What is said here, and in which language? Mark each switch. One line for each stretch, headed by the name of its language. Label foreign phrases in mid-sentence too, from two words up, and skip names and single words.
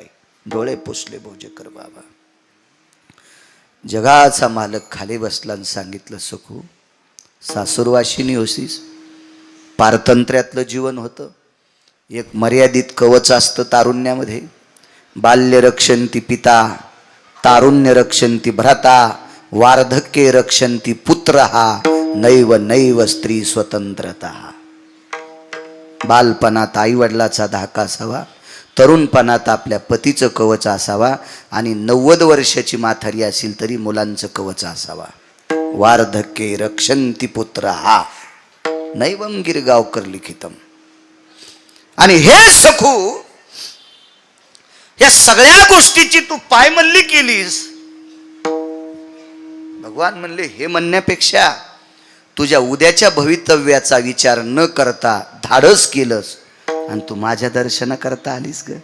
Marathi: डोळे पुसले भोजेकर बाबा. जगाचा मालक खाली बसला आणि सांगितलं, सखू सासूरवाशिनी होसीस. पारतंत्र्यातलं जीवन होतं. एक मर्यादित कवच असतं तारुण्यामध्ये.
Sanskrit: बाल्य रक्षंती पिता, तारुण्य रक्षंती भ्राता, वार्धक्ये रक्षंती पुत्रहा, नैव नैव स्त्री स्वतंत्रता.
Marathi: बालपणात आई वडिलाचा धाका असावा, तरुणपणात आपल्या पतीचं कवच असावा आणि 90 वर्षाची म्हातारी असेल तरी मुलांचं कवच असावा.
Sanskrit: वार्धक्ये रक्षंती पुत्रहा, नैवम गिरगावकर लिखितम.
Marathi: आणि हे सखू, या सगळ्या गोष्टीची तू पायमल्ली केलीस. भगवान म्हणले, हे म्हणण्यापेक्षा तुझ्या उद्याच्या भवितव्याचा विचार न करता धाडस केलंस आणि तू माझ्या दर्शनाकरता आलीस ग.